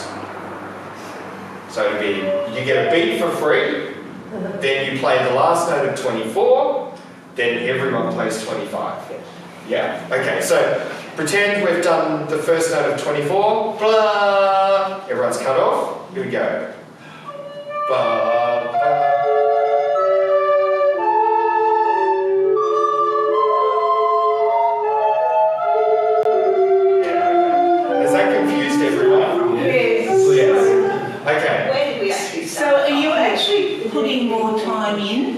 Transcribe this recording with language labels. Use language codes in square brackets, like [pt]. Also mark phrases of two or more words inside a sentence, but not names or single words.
[en] So, it'll be, you get a beat for free. Then you play the last note of 24. Then everyone plays 25. Yeah? Okay, so pretend we've done the first note of 24. Blah. Everyone's cut off. Here we go. Ba, ba. Yeah, okay. Has that confused everyone? Yes. Yes. Okay. Where did we actually So start? are you actually putting more time in?